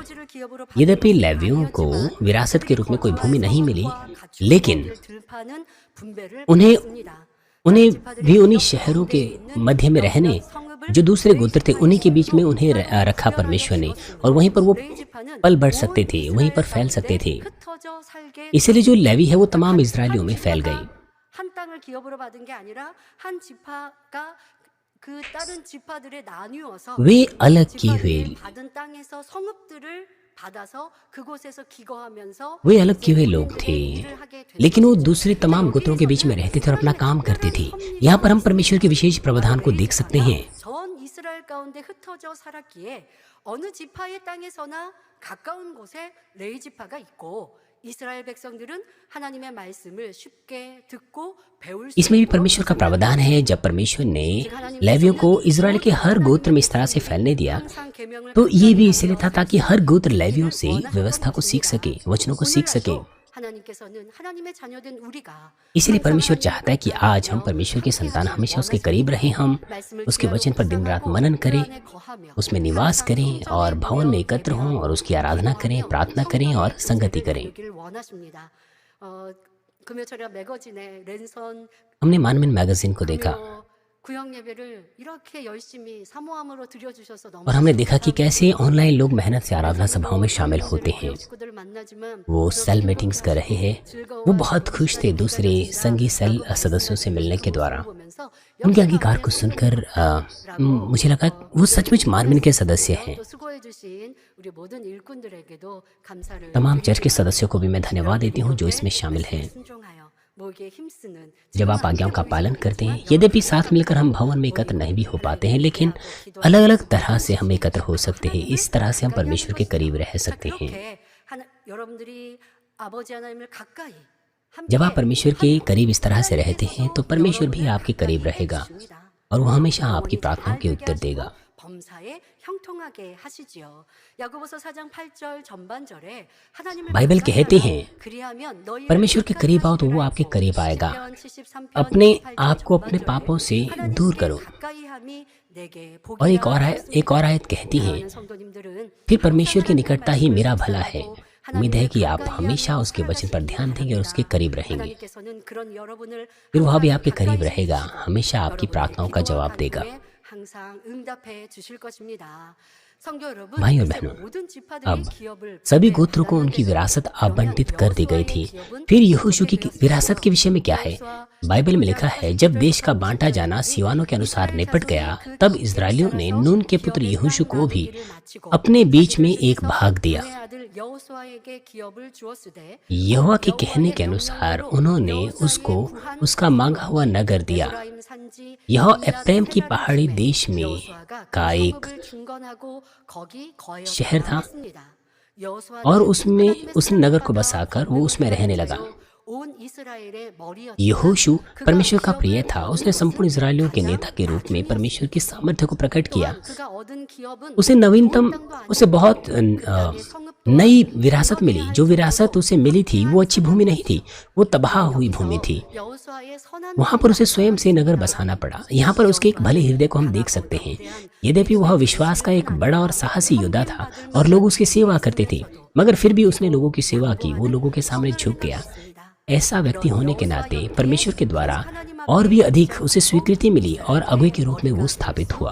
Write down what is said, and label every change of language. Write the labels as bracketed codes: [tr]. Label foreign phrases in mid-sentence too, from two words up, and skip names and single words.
[hi] यद्यपि लेवियों को विरासत के रूप में कोई भूमि नहीं मिली, लेकिन उन्हें भी उन्हीं शहरों के मध्य में रहने, जो दूसरे गोत्र थे उन्हीं के बीच में उन्हें रखा परमेश्वर ने, और वहीं पर वो पल बढ़ सकते थे, वहीं पर फैल सकते थे। इसलिए जो लेवी है वो तमाम इजरायलियों में फैल गई। [ko] 한 땅을 기업으로 받은 게 आ니라 한 지파가 그 다른 지파들에 나뉘어서 [hi] वे अलग किए हुए [ko] 받은 땅에서 성읍들을 받아서 그곳에서 기거하면서 [hi] वे अलग किए हुए लोग थे, लेकिन वो दूसरे तमाम गोत्रों के बीच में रहते थे और अपना काम करते थे। यहाँ पर हम परमेश्वर के विशेष प्रावधान को देख सकते हैं। [ko] 전 이스라엘 가운데 흩어져 살았기에 어느 지파의 땅에서나 가까운 곳에 레위 지파가 있고 이스라엘 백성들은 하나님의 말씀을 쉽게 듣고 배울 수 [hi] इसमें भी परमेश्वर का प्रावधान है। जब परमेश्वर ने लेवियों को इजराइल के हर गोत्र में इस तरह से फैलने दिया, तो ये भी इसलिए था ताकि हर गोत्र लेवियों से व्यवस्था को सीख सके, वचनों को सीख सके। [ko] 하나님께서는 하나님의 자녀된 우리가 [hi] इसलिए परमेश्वर चाहता है कि आज हम परमेश्वर के संतान हमेशा उसके करीब रहें, हम उसके वचन पर दिन रात मनन करें, उसमें निवास करें और भवन में एकत्र हों और उसकी आराधना करें, प्रार्थना करें और संगति करें। [ko] 금요철이라 매거진의 랜선 [hi] हमने मानमिन मैगजीन को देखा [ko] 구역 예배를 이렇게 열심히 사모함으로 드려주셔서 너무 [hi] और हमने देखा कि कैसे ऑनलाइन लोग मेहनत से आराधना सभाओं में शामिल होते हैं। [ko] 식구들 만나지만 [hi] वो [en] cell meetings [hi] कर रहे हैं। वो बहुत खुश थे दूसरे संगी सेल सदस्यों से मिलने के द्वारा। उनके अंगीकार को सुनकर मुझे लगा वो सचमुच मानमिन के सदस्य हैं। [ko] 또 수고해주신 우리 모든 일꾼들에게도 감사를 [hi] तमाम चर्च के सदस्यों को भी मैं धन्यवाद देती हूँ जो इसमें शामिल हैं। [ko] 순종하여 목에 힘쓰는 [hi] जब आप आज्ञाओं का पालन करते हैं, यद्यपि साथ मिलकर हम भवन में एकत्र नहीं भी हो पाते हैं, लेकिन अलग अलग तरह से हम एकत्र हो सकते हैं। इस तरह से हम परमेश्वर के करीब रह सकते हैं। [ko] 여러분들이 아버지 하나님을 가까이 [hi] जब आप परमेश्वर के करीब इस तरह से रहते हैं, तो परमेश्वर भी आपके करीब रहेगा और वो हमेशा आपकी प्रार्थनाओं के उत्तर देगा। [ko] 범사에 형통하게 하시지요. 야고보서 4장 8절 전반절에 하나님을 [hi] बाइबल कहते हैं [ko] 그리하면 너희 [hi] परमेश्वर के करीब आओ तो वो आपके करीब आएगा। अपने आप को अपने पापों से दूर करो। और एक और आयत कहती है, फिर परमेश्वर की निकटता ही मेरा भला है। उम्मीद है कि आप हमेशा उसके वचन पर ध्यान देंगे और उसके करीब रहेंगे। फिर वह भी आपके करीब रहेगा, हमेशा आपकी प्रार्थनाओं का जवाब देगा। [ko] 항상 응답해 주실 것입니다. 성도 여러분, [hi] भाई और बहनों, [ko] 모든 지파들의 [hi] अब [ko] 기업을 [hi] सभी गोत्रों को उनकी विरासत आवंटित कर दी गई थी। फिर यहोशू की विरासत के विषय में क्या है? बाइबल में लिखा है, जब देश का बांटा जाना सिवानों के अनुसार निपट गया, तब इजरायलियों ने नून के पुत्र यहोशू को भी अपने बीच में एक भाग दिया। [ko] 여호수아에게 기업을 주었으되 [hi] यहोवा के कहने के अनुसार उन्होंने उसको उसका मांगा हुआ नगर दिया। [ko] 에프라임 산지 [hi] यह एफ्रेम की पहाड़ी देश में का एक [ko] 성읍을 중건하고 거기 거하여 [hi] शहर था [ko] 했습니다. 여호수아는 [hi] और उसमें उसने नगर को बसाकर वो उसमें रहने लगा। [ko] 온 이스라엘의 머리였다. [hi] यहोशू परमेश्वर का प्रिय था। उसने संपूर्ण इजरायलियों के नेता के रूप में परमेश्वर की सामर्थ्य को प्रकट किया। [ko] 그가 얻은 기업은 [hi] उसे नवीनतम, उसे बहुत नई विरासत मिली। जो विरासत उसे मिली थी वो अच्छी भूमि नहीं थी, वो तबाह हुई भूमि थी। 여호수아의 선한 वहां पर उसे स्वयं से नगर बसाना पड़ा। यहाँ पर उसके एक भले हृदय को हम देख सकते हैं। यद्यपि वह विश्वास का एक बड़ा और साहसी योद्धा था और लोग उसकी सेवा करते थे, मगर फिर भी उसने लोगों की सेवा की। वो लोगों के सामने झुक गया। ऐसा व्यक्ति होने के नाते परमेश्वर के द्वारा और भी अधिक उसे स्वीकृति मिली और अगुवे के रूप में वो स्थापित हुआ।